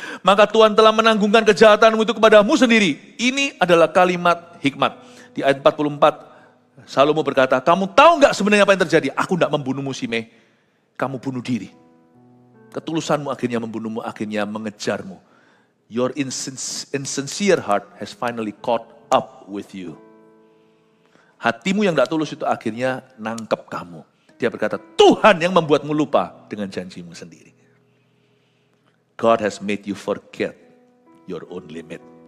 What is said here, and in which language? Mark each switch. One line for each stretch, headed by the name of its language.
Indonesian: Maka Tuhan telah menanggungkan kejahatanmu itu kepadamu sendiri. Ini adalah kalimat hikmat. Di ayat 44, Salomo berkata, kamu tahu nggak sebenarnya apa yang terjadi? Aku tidak membunuhmu Simei, kamu bunuh diri. Ketulusanmu akhirnya membunuhmu, akhirnya mengejarmu.
English: Your insincere heart has finally caught up with you.
Indonesian: Hatimu yang tidak tulus itu akhirnya nangkep kamu. Dia berkata, Tuhan yang membuatmu lupa dengan janjimu sendiri.
English: God has made you forget your own limit.